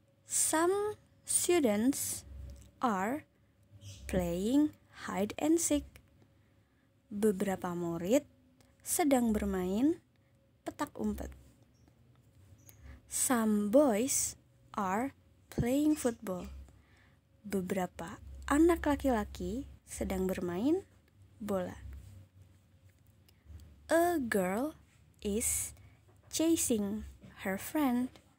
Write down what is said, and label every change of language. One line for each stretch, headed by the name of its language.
English: Some students are playing hide and seek.
Indonesian: Beberapa murid sedang bermain petak umpet.
English: Some boys are playing football.
Indonesian: Beberapa anak laki-laki sedang bermain bola.
English: A girl is chasing her friend.